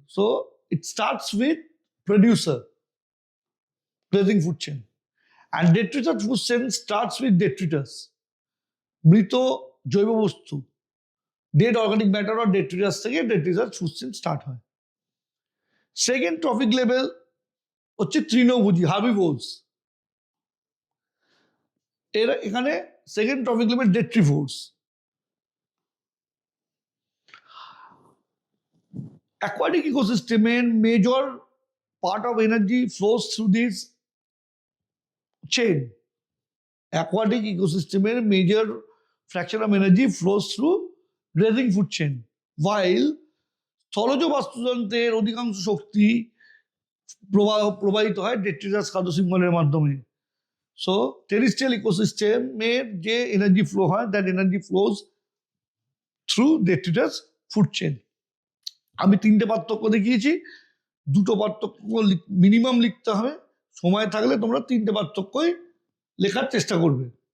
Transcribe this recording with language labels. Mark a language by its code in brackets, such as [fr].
[en] so it starts with producer, grazing food chain, and detritus food chain starts with detritus, [bn] মৃত জৈব বস্তু, [en] Dead organic matter or detritus থেকে detritus food chain start হয়। [bn] Second trophic level হচ্ছে তৃণভোজী, হার্বিভোরস। এখানে second trophic level ডেট্রিভোরস। [en] Aquatic ecosystem major part of energy flows through this chain. Aquatic ecosystem major fraction of energy flows through grazing food chain, while [bn] স্থলজ বাস্তুতন্ত্রের অধিকাংশ শক্তি প্রবাহিত হয় detritus খাদ্য শৃঙ্খলের মাধ্যমে। [en] so terrestrial ইকোসিস্টেমের [bn] যে এনার্জি ফ্লো হয়, [en] That energy flows through detritus food chain. [bn] আমি 3টে পার্থক্য দেখিয়েছি, দুটো পার্থক্য মিনিমাম লিখতে হবে। সময় থাকলে তোমরা 3টে পার্থক্যই লেখার চেষ্টা করবে।